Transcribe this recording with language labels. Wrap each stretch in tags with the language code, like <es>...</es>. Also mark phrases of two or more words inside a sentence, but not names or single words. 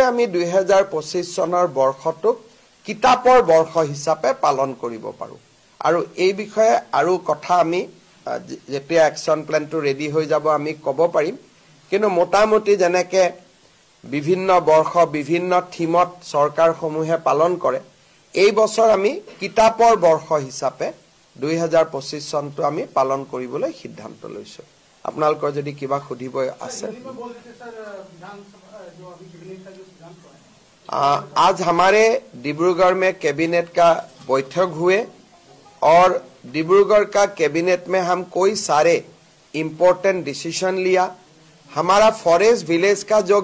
<as>আমি 2025 চনৰ বৰ্ষটোক কিতাপৰ বৰ্ষ হিচাপে পালন কৰিব পাৰোঁ আৰু এই বিষয়ে আৰু কথা আমি যেতিয়া</as> <en>action plan</en> <as>ৰেডি হৈ যাব আমি ক'ব পাৰিম কিন্তু মোটামুটি যেনেকৈ বিভিন্ন বৰ্ষ বিভিন্ন থিমত চৰকাৰসমূহে পালন কৰে এই বছৰ আমি কিতাপৰ বৰ্ষ হিচাপে 2025 চনটো আমি পালন কৰিবলৈ সিদ্ধান্ত লৈছোঁ আপোনালোকৰ যদি কিবা সুধিব আছে</as> <hi>आज हमारे डिब्रूगढ़ में कैबिनेट का बैठक हुए और डिब्रूगढ़ का कैबिनेट में हम कोई सारे</hi> <en>important decision</en> <hi>लिया हमारा</hi> <en>forest village</en> <hi>का जो</hi>